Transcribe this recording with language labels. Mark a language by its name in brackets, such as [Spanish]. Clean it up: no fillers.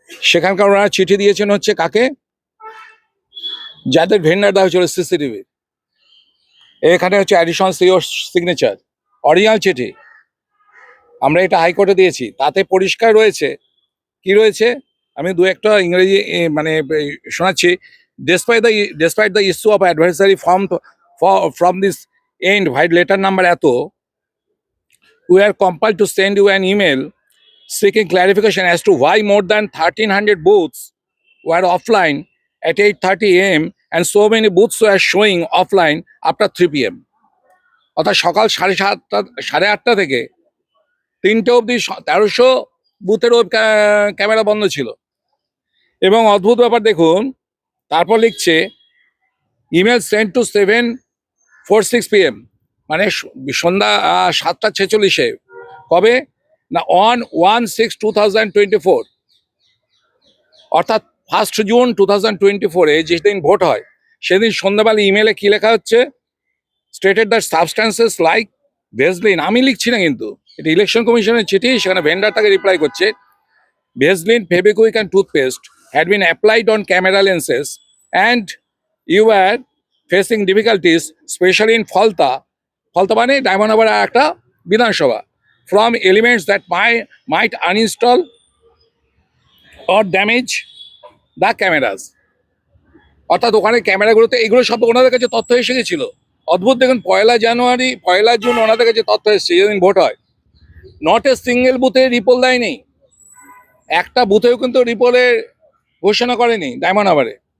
[Bangla] সেখানকার ওনারা চিঠি দিয়েছেন হচ্ছে কাকে? যাদের ভেন্ডার দেওয়া হয়েছিল সিসিটিভি। এখানে হচ্ছে অ্যাডিশনাল সিওর সিগনেচার, অরিজিনাল চিঠি। আমরা এটা হাইকোর্টে দিয়েছি, তাতে পরিষ্কার রয়েছে। কি রয়েছে আমি দু একটা ইংরেজি মানে শোনাচ্ছি। [English] Despite the issue of adversary from this end, while letter number eto, we are compelled to send you an email seeking clarification as to why more than 1300 booths were offline at 8:30 a.m. and so many booths were showing offline after 3 p.m. [Bangla] অর্থাৎ সকাল 8:30 থেকে 3টে অবধি 1300 বুথের camera বন্ধ ছিল। এবং অদ্ভুত ব্যাপার দেখুন, তারপর লিখছে ইমেল সেন্ড টু 7:46 p.m. মানে সন্ধ্যা 7:46 কবে না, অন 1/6/2024, অর্থাৎ 1 জুন 2024 যেদিন ভোট হয় সেদিন সন্ধ্যাবেলা ইমেলে কি লেখা হচ্ছে? [English] Stated the substances like Vaseline. [Bangla] আমি লিখছি না কিন্তু, এটা ইলেকশন কমিশনের চিঠি, সেখানে ভেন্ডার তাকে রিপ্লাই করছে [English] Vaseline, Fevikwik and toothpaste had been applied on camera lenses and you were facing difficulties, especially in Falta [Bangla] মানে ডায়মন্ড হারবার একটা বিধানসভা, [English] from elements that might uninstall or damage the cameras। [Bangla] অর্থাৎ ওখানে ক্যামেরাগুলোতে এইগুলো সব ওনাদের কাছে তথ্য এসে গেছিল। অদ্ভুত দেখুন, 1 জুন ওনাদের কাছে তথ্য এসেছে যেদিন ভোট হয়। নট এ সিঙ্গেল বুথে রিপোল দেয়নি, একটা বুথেও কিন্তু রিপোলের ঘোষণা করেনি ডায়মন্ড হারবারে।